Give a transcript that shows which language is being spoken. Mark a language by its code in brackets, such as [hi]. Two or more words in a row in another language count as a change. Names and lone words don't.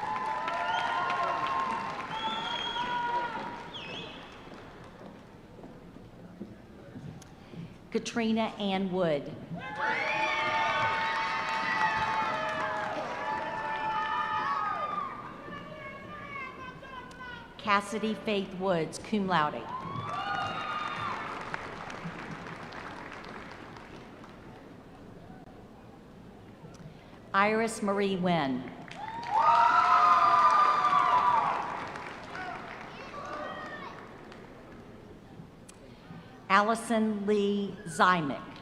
[en] Katrina Ann Wood. Cassidy Faith Woods, [la] cum laude. [en] Iris Marie Wynn. Allison Lee Zymick.